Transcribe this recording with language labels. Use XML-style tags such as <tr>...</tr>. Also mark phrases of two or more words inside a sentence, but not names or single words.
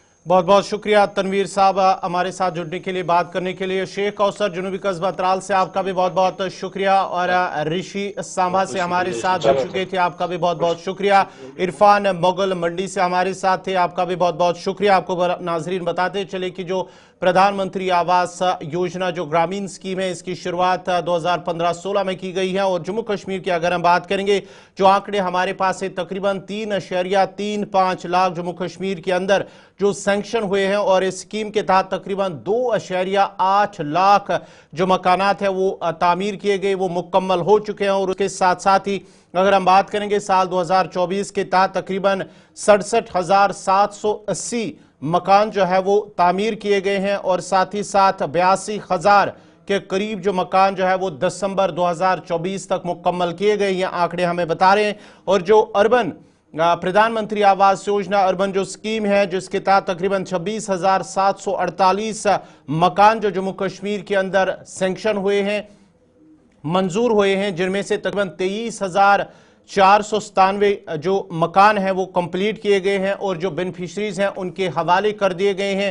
<ur>بہت بہت شکریہ تنویر صاحب ہمارے ساتھ جڑنے کے لیے، بات کرنے کے لیے۔ شیخ کوثر جنوبی قصبہ ترال سے آپ کا بھی بہت بہت شکریہ، اور رشی سامبھا سے ہمارے ساتھ جڑ چکے تھے، آپ کا بھی بہت بہت شکریہ۔ عرفان مغل منڈی سے ہمارے ساتھ تھے، آپ کا بھی بہت بہت شکریہ۔ آپ کو ناظرین بتاتے چلے کہ جو پردھان منتری آواس یوجنا جو گرامین سکیم ہے، اس کی شروعات 2015-16 میں کی گئی ہے، اور جموں کشمیر کی اگر ہم بات کریں گے جو آنکڑے ہمارے پاس ہے، تقریباً 3.35 لاکھ جموں کشمیر کے اندر جو سینکشن ہوئے ہیں، اور اس سکیم کے تحت تقریباً 2.8 لاکھ جو مکانات ہیں وہ تعمیر کیے گئے، وہ مکمل ہو چکے ہیں۔ اور اس کے ساتھ ساتھ ہی اگر ہم بات کریں گے سال 2024 کے تحت تقریباً 67,780 مکان جو ہے وہ تعمیر کیے گئے ہیں، اور ساتھ ہی ساتھ 82,000 کے قریب جو مکان جو ہے وہ دسمبر 2024 تک مکمل کیے گئے، یہ آنکڑے ہمیں بتا رہے ہیں۔ اور جو اربن پردھان منتری آواس یوجنا اربن جو سکیم ہے، جس کے تحت تقریباً 26,748 مکان جو جموں کشمیر کے اندر سینکشن ہوئے ہیں، منظور ہوئے ہیں، جن میں سے تقریباً 23,497 جو مکان ہیں وہ کمپلیٹ کیے گئے ہیں، اور جو بینیفیشریز ہیں ان کے حوالے کر دیے گئے ہیں۔</ur>